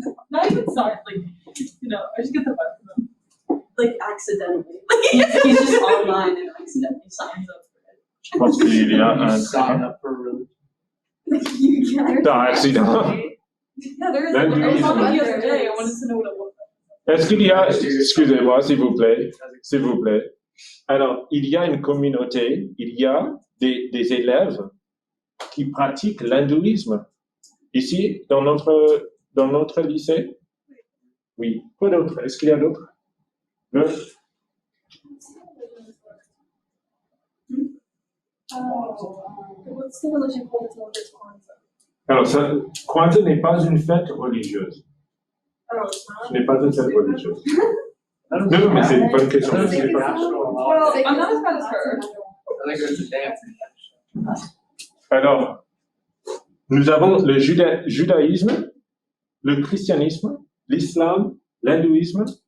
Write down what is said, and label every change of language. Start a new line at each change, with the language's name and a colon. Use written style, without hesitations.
English: Not even sorry, I just get the vibe from him. Accidentally. He's just online and accidentally signs up for it.
French: Je pense qu'il y a un...
English: Sign up for religion.
French: Dans accident.
English: Yeah, there is. I was on it the other day. I wanted to know what it was.
French: Est-ce qu'il y a... Excusez-moi, s'il vous plaît. S'il vous plaît. Alors, il y a une communauté, il y a des élèves qui pratiquent l'hindouisme. Ici, dans notre lycée? Oui. Quoi d'autre? Est-ce qu'il y a d'autres?
English: What's the religion called that's Kwanzaa?
French: Alors, Kwanzaa n'est pas une fête religieuse.
English: Oh, it's not?
French: Ce n'est pas une fête religieuse. Non, mais c'est une bonne question.
English: Well, I'm not as bad as her. I think there's a dance.
French: Alors, nous avons le judaïsme, le christianisme, l'islam, l'hindouisme.